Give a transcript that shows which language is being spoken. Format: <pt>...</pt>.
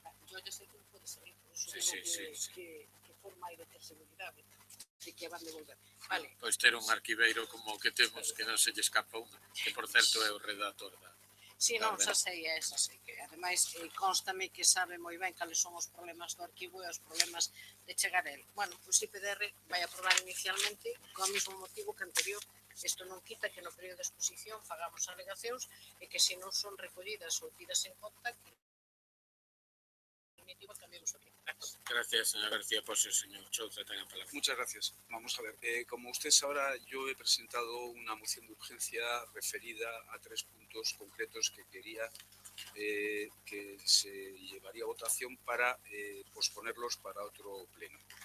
<gl>Eu já sei que non pode salir, por iso digo que forma hai de ter seguridade, de que van devolver. Vale. Pois ter un arquiveiro como o que temos, que non se lle escapa unha, que por certo é o redactor da... Si, non, xa sei, que ademais constame que sabe moi ben cales son os problemas do arquivo e os problemas de chegar a él. Bueno, pois IPDR vai aprobar inicialmente co mesmo motivo que anterior. Isto non quita que no período de exposición fagamos alegacións e que se non son recollidas ou tidas en conta, que definitiva cambiamos aquí.</gl> <es>Gracias, señor García Pose. Señor Chouza, tenga palabra. Muchas gracias. Vamos a ver, como usted sabrá, yo he presentado una moción de urgencia referida a 3 puntos concretos que quería que se llevaría a votación para posponerlos para otro pleno.</es>